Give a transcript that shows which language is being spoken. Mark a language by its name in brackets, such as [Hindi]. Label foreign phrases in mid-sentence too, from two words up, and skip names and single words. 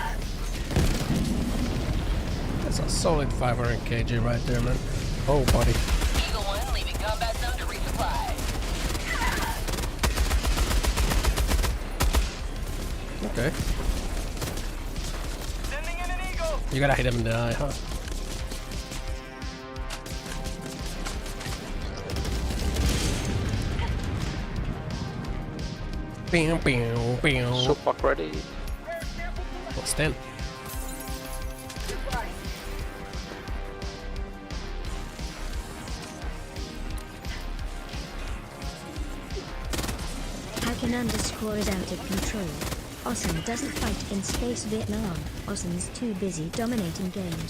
[English] That's a solid 500 kg right there, man. Oh, buddy. Eagle 1 leaving combat zone to resupply. Okay. Sending in an eagle. You gotta hit him in the eye, huh? Bam, bam, bam. Super ready. What's then? Hacken underscore is out of control. Ossan doesn't fight in space Vietnam. Ossan's too busy dominating games.